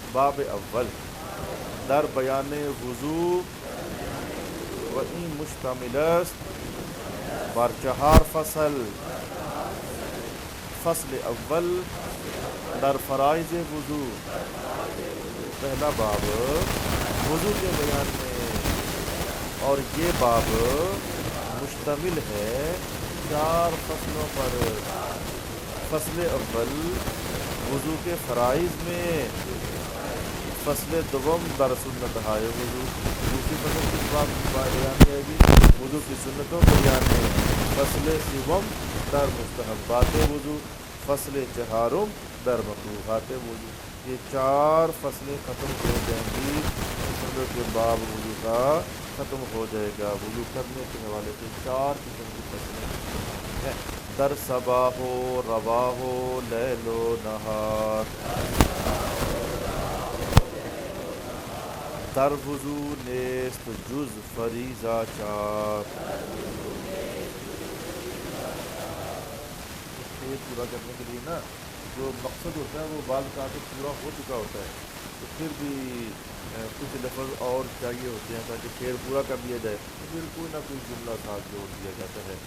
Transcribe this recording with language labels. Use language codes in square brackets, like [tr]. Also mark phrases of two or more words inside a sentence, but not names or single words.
[fa] باب اول در بیان وضو و این مشتمل است بر چهار فصل. فصل اول در فرائض وضو، [ur] پہلا باب وضو کے بیان میں، اور یہ باب مشتمل ہے 4 فصلوں پر. فصل اول وضو کے فرائض میں، [fa] فصل دوم در سنت ہائے وضو، [ur] دوسری فصل کس بات بیان میں آئے گی؟ وضو کی سنتوں کے بیان میں. [fa] فصل سوم در مستحبات وضو، فصل چہارم در مکروہات وضو. [ur] یہ 4 فصلیں ختم ہو جائیں گی، سمجھو کہ باب وضو کا ختم ہو جائے گا. وضو کرنے کے حوالے سے 4 قسم کی فصلیں ہیں. [fa] در صباح و رواح و لیل و نہار، در وضو نیست جز فریضہ 4. [ur] شعر پورا کرنے کے لیے نا جو مقصد ہوتا ہے وہ بعض کا پورا ہو چکا ہوتا ہے، تو پھر بھی کچھ لفظ اور چاہیے ہوتے ہیں تاکہ شعر پورا کر لیا جائے، تو پھر کوئی نہ کوئی جملہ ساتھ جوڑ دیا جاتا ہے.